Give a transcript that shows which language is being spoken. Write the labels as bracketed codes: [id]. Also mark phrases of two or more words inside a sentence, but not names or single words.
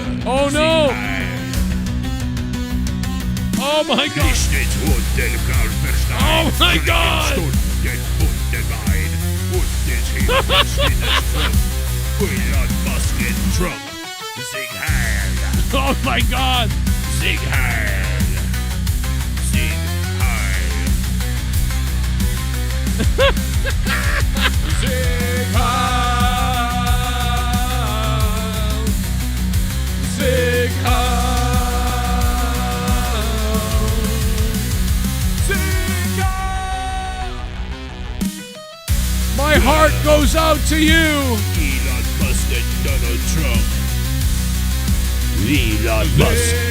[en] Oh, no! Oh, my God! Oh, my God! Oh, my God! [de] Sig Heil! Sig Heil! Sig Heil! Sig Heil! Sig Heil! [en] My heart goes out to you! Elon Musk and Donald Trump. Elon Musk.